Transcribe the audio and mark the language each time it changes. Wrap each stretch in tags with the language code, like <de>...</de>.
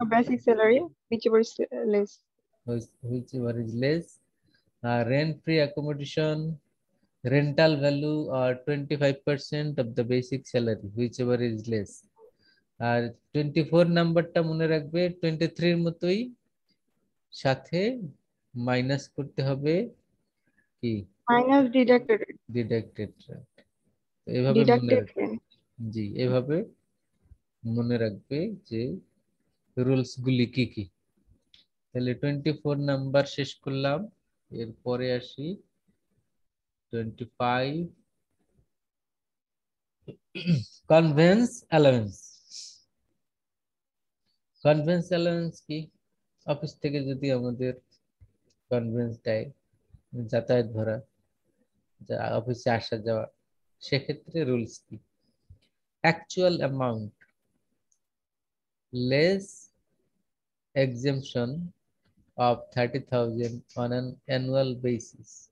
<en>of basic salary, whichever is less। whichever is less। Rent free accommodation, rental value or 25% of the basic salary, whichever is less।</en> <bn>আর 24 নাম্বারটা মনে রাখবে 23-র মতোই, সাথে minus করতে হবে কি?</bn> <en>Minus deducted.</en> <bn>ডিডাক্টেড। এভাবে মনে</bn> <en>deducted</en> <bn>রাখবে।</bn> <en>Rent.</en> <bn>জি, এভাবে মনে রাখবে যে রুলস গুলি কি কি। তাহলে 24 নাম্বার শেষ করলাম, এরপরে আসি 25 কনভেন্স অ্যালাউন্স। কনভেন্স অ্যালাউন্স কি? অফিস থেকে যদি আমাদের কনভেন্স দেয় যাতায়াত ভাড়া, অফিসে আসা যাওয়া, সেক্ষেত্রে রুলস কি?</bn> <en>Actual amount less exemption of 30,000 on an annual basis.</en>